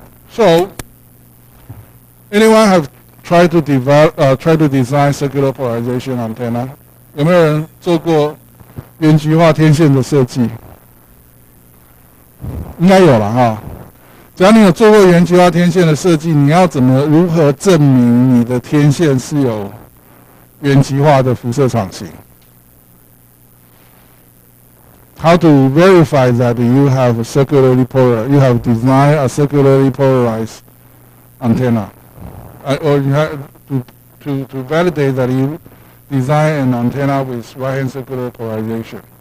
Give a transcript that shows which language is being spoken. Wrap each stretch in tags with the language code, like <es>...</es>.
<en>So, anyone have tried to design circular polarization antenna?</en> <zh>有没有人做过原极化天线的设计？应该有了哈。只要你有做过原极化天线的设计，你要如何证明你的天线是有原极化的辐射场型</zh> <en>？How to verify that you have designed a circularly polarized antenna, or you have to validate that you design an antenna with right-hand circular polarization.</en>